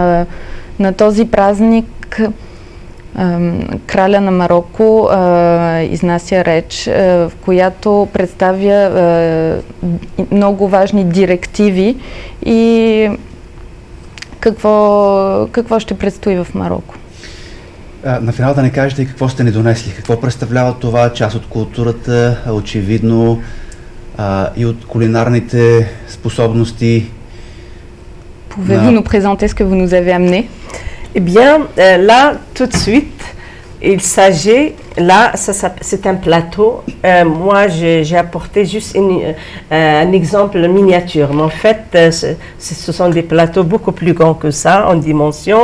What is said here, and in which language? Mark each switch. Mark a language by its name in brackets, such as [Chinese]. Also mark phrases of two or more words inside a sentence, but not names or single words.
[Bulgarian] На този празник краля на Мароко изнася реч, в която представя много важни директиви и какво ще предстои в Мароко. На финал да не кажете какво сте ни донесли, какво представлява това, част от културата, очевидно и от кулинарните способности. [French] Pouvez-vous nous présenter ce que vous nous avez amené? Eh bien, là, tout de suite, il s'agit, là, c'est un plateau. Moi, j'ai apporté juste un exemple miniature. Mais en fait, ce sont des plateaux beaucoup plus grands que ça, en dimension.